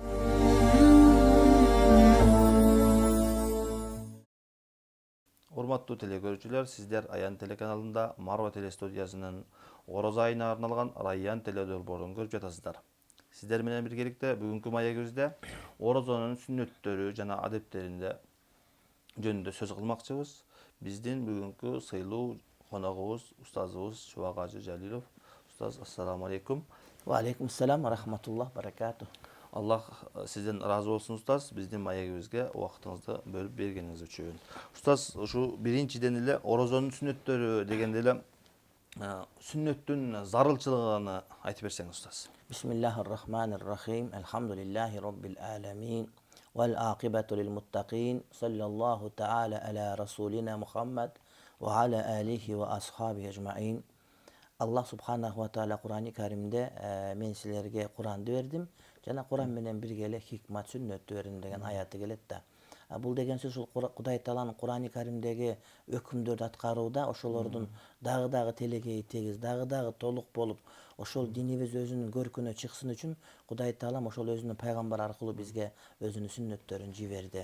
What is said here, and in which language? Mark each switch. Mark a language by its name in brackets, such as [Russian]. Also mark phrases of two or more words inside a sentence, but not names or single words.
[Kyrgyz] Урматтуу телекөрүүчүлөр, сиздер Аян телеканалында Марва телестудиясынын Ороз айына арналган Райян теледолбоорун көрүп жатасыздар. Сиздер менен биргеликте бүгүнкү маегибизде орозонун сүннөттөрү жана адептеринде жөнүндө сөз кылмакчыбыз. Биздин бүгүнкү сыйлуу коногубуз устазыбыз Шубак Ажы Жалилов. Устаз, [Arabic] السلام عليكم. وعليكم السلام ورحمة الله بركاته. [Kyrgyz] Аллах сизден разы болсун, устаз, биздин маегибизге убактыңызды бөлүп бергениңиз үчүн. Устаз, ушу биринчиден эле орозонун сүннөттөрү дегенде эле сүннөттүн зарылчылыгын айтып берсеңиз, устаз. [Arabic] بسم الله الرحمن الرحيم. الحمد لله رب العالمين. والعاقبة للمتقين. صلى الله تعالى على رسولنا محمد وعلى آله وأصحاب أجمعين. الله سبحانه وتعالى [Kyrgyz] Кур'ан-ы Каримде мен силерге Кур'анды бердим. Жана Кур'ан менен бирге эле хикмат сүннөттү бердим деген аяты келет да. Бул деген сөз ушул Кудай Тааланын Кур'ан-ы Каримдеги өкүмдөрдү аткарууда ошолордун дагы телегеи тегиз, дагы толук болуп, ошол динибиз өзүнүн көркүнө чыксын үчүн Кудай Таалам ошол өзүнүн пайгамбар аркылуу бизге өзүнүн сүннөттөрүн жиберди.